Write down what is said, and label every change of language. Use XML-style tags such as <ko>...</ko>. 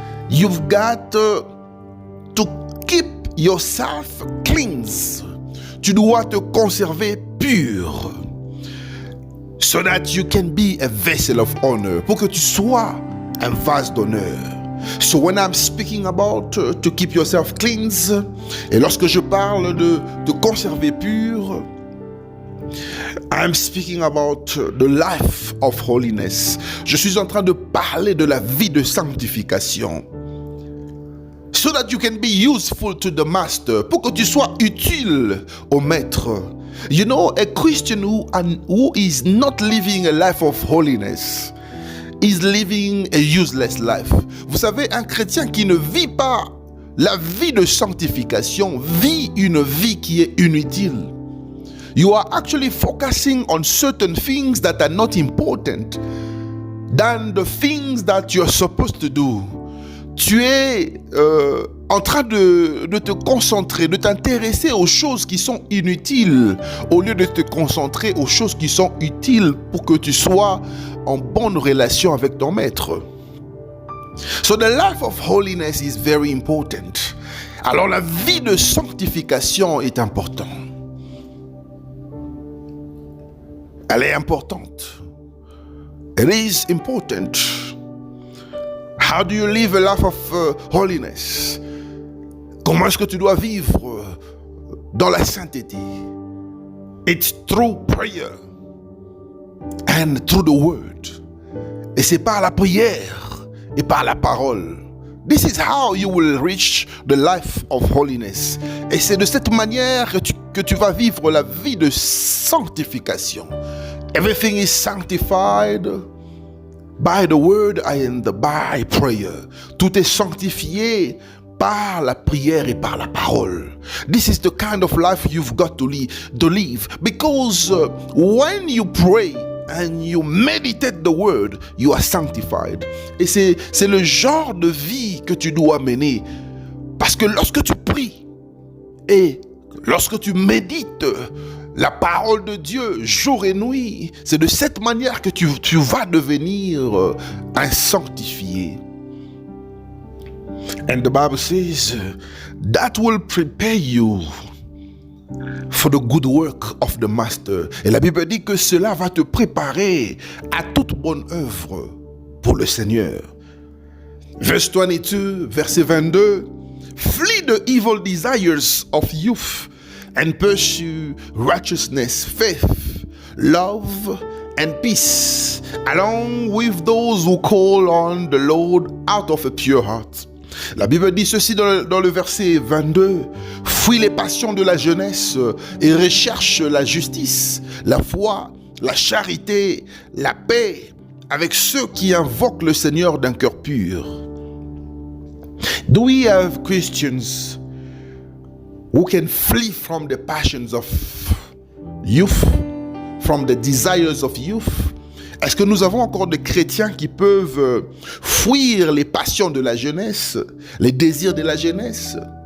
<en>You've got to keep yourself clean.</en> <fr>Tu dois te conserver pur.</fr> <en>So that you can be a vessel of honor.</en> <fr>Pour que tu sois un vase d'honneur.</fr> <en>So when I'm speaking about to keep yourself clean,</en> <fr>et lorsque je parle de te conserver pur,</fr> <en>I'm speaking about the life of holiness.</en> <fr>Je suis en train de parler de la vie de sanctification.</fr> <en>So that you can be useful to the master.</en> <fr>Pour que tu sois utile au maître.</fr> <en>You know, a Christian who is not living a life of holiness is living a useless life.</en> <fr>Vous savez, un chrétien qui ne vit pas la vie de sanctification vit une vie qui est inutile.</fr> <en>You are actually focusing on certain things that are not important than the things that you're supposed to do.</en> <fr>Tu es en train de te concentrer, de t'intéresser aux choses qui sont inutiles au lieu de te concentrer aux choses qui sont utiles pour que tu sois en bonne relation avec ton maître.</fr> <en>So the life of holiness is very important.</en> <fr>Alors la vie de sanctification est importante. Elle est importante.</fr> <en>It is important. How do you live a life of holiness?</en> <fr>Comment est-ce que tu dois vivre dans la sainteté?</fr> <en>It's through prayer and through the word.</en> <fr>Et c'est par la prière et par la parole.</fr> <en>This is how you will reach the life of holiness.</en> <fr>Et c'est de cette manière que tu vas vivre la vie de sanctification.</fr> <en>Everything is sanctified by the word and by prayer.</en> <fr>Tout est sanctifié par la prière et par la parole.</fr> <en>This is the kind of life you've got to live. Because when you pray and you meditate the word, you are sanctified.</en> <fr>Et c'est le genre de vie que tu dois mener. Parce que lorsque tu pries et lorsque tu médites la parole de Dieu jour et nuit, c'est de cette manière que tu vas devenir un sanctifié.</fr> <en>And the Bible says that will prepare you for the good work of the master.</en> <fr>Et la Bible dit que cela va te préparer à toute bonne œuvre pour le Seigneur.</fr> <en>Verse 22,</en> <fr>verset 22.</fr> <en>Flee the evil desires of youth and pursue righteousness, faith, love, and peace, along with those who call on the Lord out of a pure heart.</en> <fr>La Bible dit ceci dans le verset 22. Fuis les passions de la jeunesse et recherche la justice, la foi, la charité, la paix avec ceux qui invoquent le Seigneur d'un cœur pur.</fr> <en>Do we have Christians who can flee from the passions of youth, from the desires of youth?</en> <fr>Est-ce que nous avons encore des chrétiens qui peuvent fuir les passions de la jeunesse, les désirs de la jeunesse?</fr>